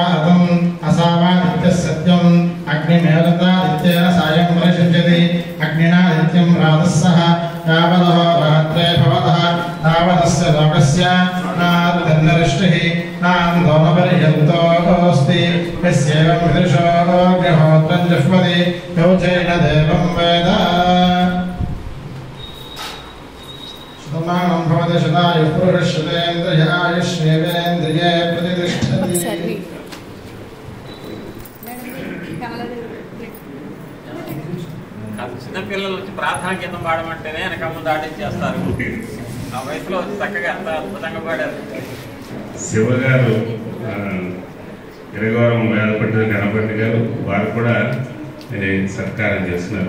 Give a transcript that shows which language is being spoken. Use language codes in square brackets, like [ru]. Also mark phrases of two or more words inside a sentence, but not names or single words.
[sa] अतम् असावादित्यः सत्यम् अग्निमेवतादित्येन सायं परिषिञ्चति अग्निना नित्यं प्रातः सह यावदहो रात्रे भवतः तावदस्य लोकस्य नार्धन्नरिष्टिः नान्दोमपर्यन्तोऽस्ति यस्यैवं विदुषो अग्निहोत्रं जुह्वति योचेन देवं वेद शतमानं भवति शतायुः पुरुषशतेन्द्रिय आयुष्येवेन्द्रिये प्रतिष्ठति [te] చిన్నపిల్లలు వచ్చి ప్రార్థనా గీతం పాడమంటేనే వెనక ముందు ఆడించేస్తారు. ఆ వయసులో వచ్చి చక్కగా అంత అద్భుతంగా పాడారు. శివగారు, గిరగవరం వేదపండిత గణపతి గారు, వారు కూడా సత్కారం చేస్తున్నారు.